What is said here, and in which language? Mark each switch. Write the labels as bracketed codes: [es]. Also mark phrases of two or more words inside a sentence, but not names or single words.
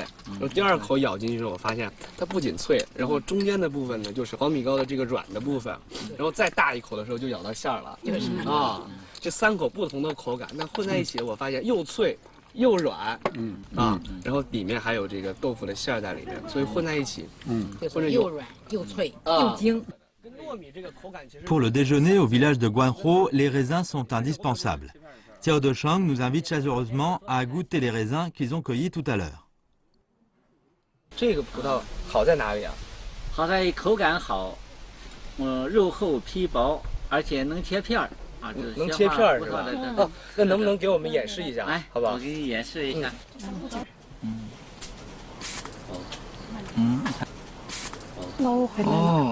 [zh] 然后第二口咬进去的时候，我发现它不仅脆，然后中间的部分呢就是黄米糕的这个软的部分，然后再大一口的时候就咬到馅儿了。啊，这3口不同的口感，那混在一起，我发现又脆又软，然后里面还有这个豆腐的馅儿在里面，所以混在一起，就是又软又脆又精。 [fr] Pour le déjeuner au village de Guanhua, les raisins sont indispensables. Xiao Deshang nous invite chaleureusement à goûter les raisins qu'ils ont cueillis tout à l'heure. [zh] 这个葡萄好在哪里啊？好在口感好，肉厚皮薄，而且能切片儿啊，能切片儿是吧？哦，那能不能给我们演示一下？来，好吧？我给你演示一下。哦。